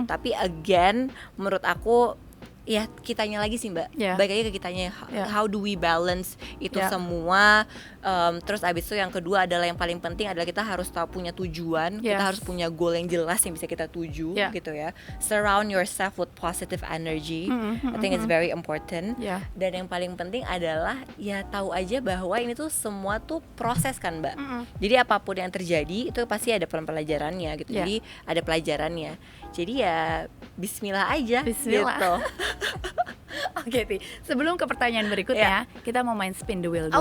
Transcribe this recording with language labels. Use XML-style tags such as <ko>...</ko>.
<id>Tapi again, menurut aku ya kitanya lagi sih Mbak, balik lagi ke kitanya,</id> <en>how do we balance</en> <id>itu semua. Terus abis itu yang kedua adalah yang paling penting adalah kita harus tahu punya tujuan, kita harus punya goal yang jelas yang bisa kita tuju gitu ya.</id> <en>Surround yourself with positive energy, I think it's very important.</en> <id>Dan yang paling penting adalah ya tahu aja bahwa ini tuh semua tuh proses kan Mbak. Jadi apapun yang terjadi itu pasti ada pelajarannya gitu. Jadi ada pelajarannya. Jadi ya bismillah aja gitu. Oke, Ti. Sebelum ke pertanyaan berikutnya, kita mau main</id> <en>spin the wheel</en> <id>dulu.</id>